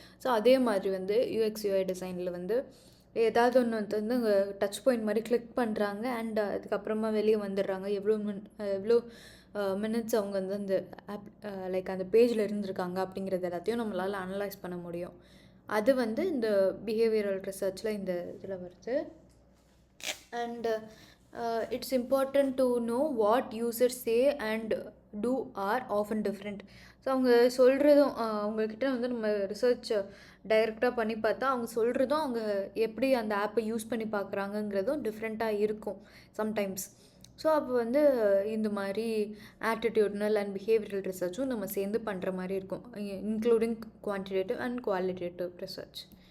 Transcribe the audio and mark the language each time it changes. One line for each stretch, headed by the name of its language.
Tamil: So அதே மாதிரி வந்து யூஎக்ஸ் யூஐ டிசைனில் வந்து ஏதாவது ஒன்று வந்து அங்கே டச் பாயிண்ட் மாதிரி கிளிக் பண்ணுறாங்க அண்ட் அதுக்கப்புறமா வெளியே வந்துடுறாங்க. எவ்வளோ மினிட்ஸ் அவங்க வந்து அந்த ஆப் லைக் அந்த பேஜில் இருந்திருக்காங்க அப்படிங்கிறது எல்லாத்தையும் நம்மளால் அனலைஸ் பண்ண முடியும். அது வந்து இந்த பிஹேவியரல் ரிசர்ச்சில் இந்த இதில் வருது.
English: And it's important to know what users say and do are often different.
Tamil: So அவங்க சொல்கிறதும் அவங்கக்கிட்ட வந்து நம்ம ரிசர்ச் டைரெக்டாக பண்ணி பார்த்தா அவங்க சொல்கிறதும் அவங்க எப்படி அந்த ஆப்பை யூஸ் பண்ணி பார்க்குறாங்கங்கிறதும் டிஃப்ரெண்ட்டாக இருக்கும் சம்டைம்ஸ். ஸோ அப்போ வந்து இந்த மாதிரி ஆட்டிடியூட்னல் அண்ட் பிஹேவியரல் ரிசர்ச்சும் நம்ம சேர்ந்து பண்ணுற மாதிரி இருக்கும், including quantitative and qualitative research.